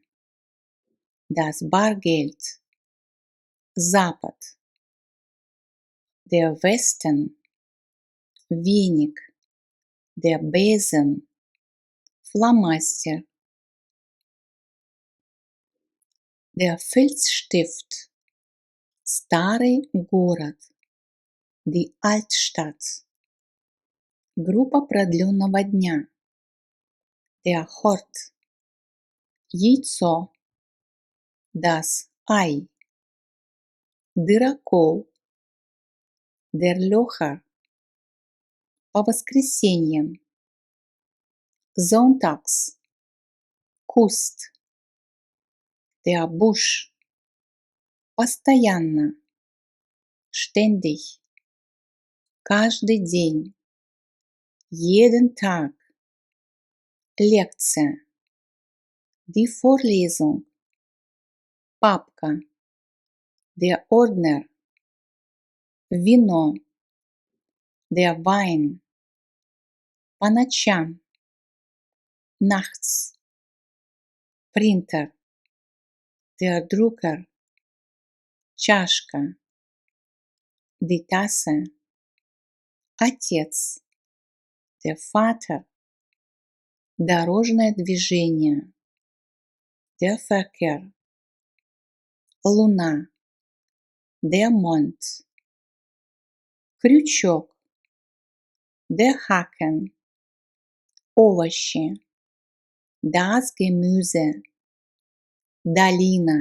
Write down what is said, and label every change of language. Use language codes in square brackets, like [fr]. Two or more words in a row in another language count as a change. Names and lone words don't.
[de] Das Bargeld. Запад. Der Westen. Веник. Der Besen. Фломастер. Der Filzstift. [ru] Старый город. [de] Die Altstadt. [ru] Группа продленного дня. [de] Der Hort. Яйцо. Das Ei. Дырокол. Der Locher. [ru] По воскресеньям. [de] Sonntags. Куст. Der Busch. [ru] Постоянно. Ständig. Каждый день. [de] Jeden Tag. Лекция. Die Vorlesung. Папка. Der Ordner. Вино. Der Wein. [ru] По ночам. [de] Nachts. Принтер. Der Drucker. Чашка. Die Tasse. Отец. Der Vater. [ru] Дорожное движение. [de] Der Verkehr. Луна. Der Mond. Крючок. Der Haken. Овощи. Das Gemüse. Долина.